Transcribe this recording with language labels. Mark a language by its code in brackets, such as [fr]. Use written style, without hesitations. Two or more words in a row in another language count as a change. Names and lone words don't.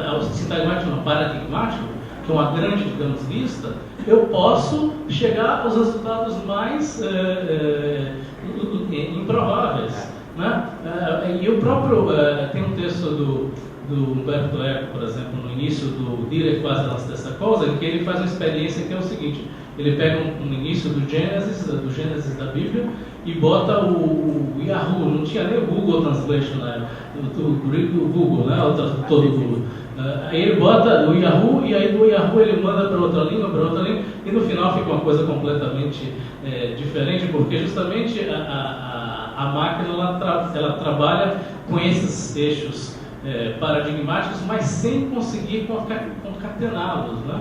[pt] O sintagmático não, paradigmático, que é uma grande, digamos, lista, eu posso chegar aos resultados mais improváveis, né? E o próprio, tem um texto do Umberto Eco, por exemplo, no início do Dire quasi la stessa cosa, em que ele faz uma experiência que é o seguinte: ele pega um início do Gênesis da Bíblia e bota o Yahoo, não tinha nem o Google Translation, né? O Google, né? O tradutor do Google. Aí ele bota o Yahoo e aí do Yahoo ele manda para outra língua, e no final fica uma coisa completamente diferente, porque justamente a máquina ela trabalha com esses eixos paradigmáticos, mas sem conseguir concatená-los, né?